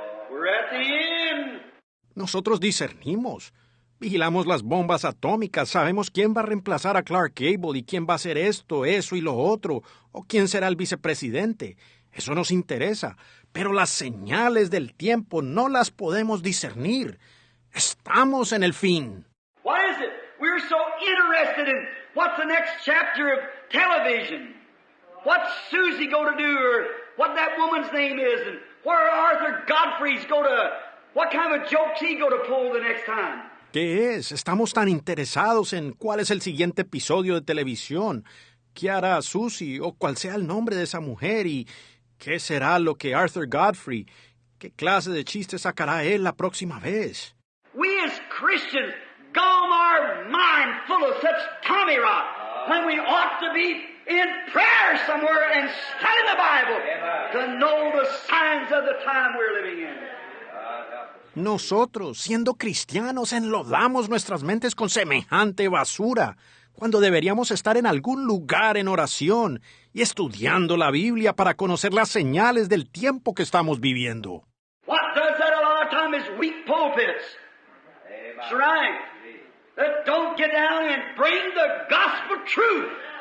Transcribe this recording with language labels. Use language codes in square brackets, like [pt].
[en] We're at the end. [es] Nosotros discernimos. Vigilamos las bombas atómicas, sabemos quién va a reemplazar a Clark Gable y quién va a hacer esto, eso y lo otro, o quién será el vicepresidente. Eso nos interesa, pero las señales del tiempo no las podemos discernir. Estamos en el fin. [en] What is it? We're so interested in what's the next chapter of television. What's Susie going to do, or what that woman's name is, and where Arthur Godfrey's going to, what kind of joke's he going to pull the next time. [es] ¿Qué es? Estamos tan interesados en cuál es el siguiente episodio de televisión, qué hará Susie o cuál sea el nombre de esa mujer y qué será lo que Arthur Godfrey, qué clase de chiste sacará él la próxima vez. [en] We as Christians gone our mind full of such tommy rot when we ought to be in prayer somewhere and studying the Bible to know the signs of the time we're living in. [es] Nosotros, siendo cristianos, enlodamos nuestras mentes con semejante basura, cuando deberíamos estar en algún lugar en oración y estudiando la Biblia para conocer las señales del tiempo que estamos viviendo. [en] What does that a lot of time is weak pulpits. That's right. That don't get down and bring the gospel truth.